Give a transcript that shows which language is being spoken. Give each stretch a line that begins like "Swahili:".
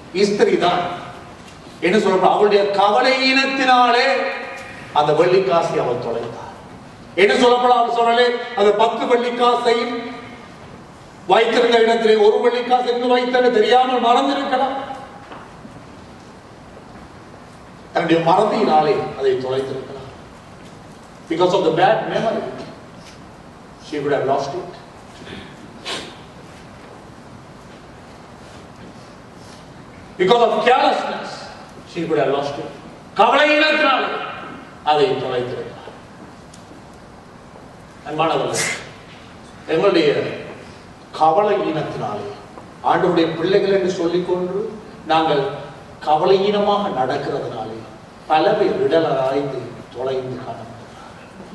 Tamil: ஸ்திரீ தான் என்ன சொல்ற, அவளுடைய கவலையினத்தினாலே அந்த வெள்ளிக்காசை அவள் தொலைந்தார். என்ன சொல்லப்பட அவர் சொல்லலே, அந்த 10 வெள்ளிக்காசையும் வைத்திருந்த இடத்திலே ஒரு வெள்ளிக்காசு எங்கு வைத்தது தெரியாமல் மறந்திருக்கலாம். தன்னுடைய மறதியினாலே அதை தொலைத்திருக்கலாம்.
English: Because of the bad memory, she would have lost it. Because of carelessness, she would have lost it.
Tamil: கவலையினத்தினாலே அதை தொலைத்திருக்கிறார். அன்பானவர்களே, எங்களுடைய கவலையினத்தினாலே ஆண்டவருடைய பிள்ளைகள் என்று சொல்லிக்கொண்டு நாங்கள் கவலையினமாக நடக்கிறதுனாலே பல பேர் விடலராய்ந்து தொலைந்து காணப்படுகிறார்கள்.